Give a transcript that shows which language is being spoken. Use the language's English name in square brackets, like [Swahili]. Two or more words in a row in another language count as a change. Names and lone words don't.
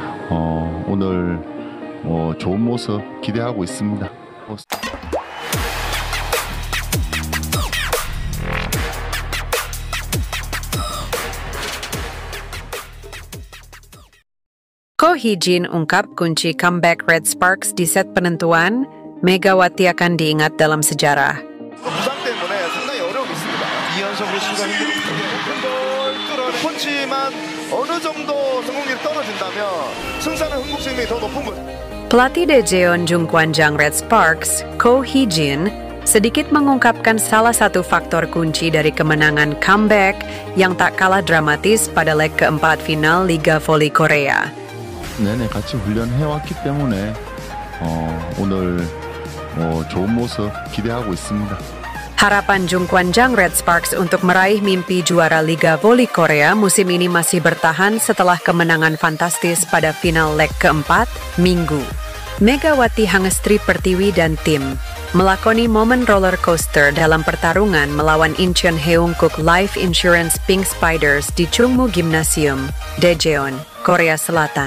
[Korean] 오늘 좋은 모습 기대하고 있습니다. [Indonesian] Ko Hee-jin ungkap kunci comeback Red Sparks di set penentuan, Megawati akan diingat dalam sejarah. [Korean] 부상 때문에 상당히 어려움이 있습니다. 이연속으로 시간이 걸 펀치만 어느 정도 성공률이 떨어진다면 승산은 흥국생명이 더 높은 거죠. [Indonesian] Pelatih Daejeon Jungkwanjang Red Sparks, Ko Hee-jin, sedikit mengungkapkan salah satu faktor kunci dari kemenangan comeback yang tak kalah dramatis pada leg keempat final Liga Voli Korea. [Korean] 내내 같이 훈련해왔기 때문에 오늘 좋은 모습 기대하고 있습니다. [Indonesian] Harapan Jungkwanjang Red Sparks untuk meraih mimpi juara Liga Voli Korea musim ini masih bertahan setelah kemenangan fantastis pada final leg keempat, Minggu. Megawati Hangestri Pertiwi dan tim melakoni momen [English] roller coaster [Indonesian] dalam pertarungan melawan Incheon Heungkuk Life Insurance Pink Spiders di Chungmu Gymnasium, Daejeon, Korea Selatan.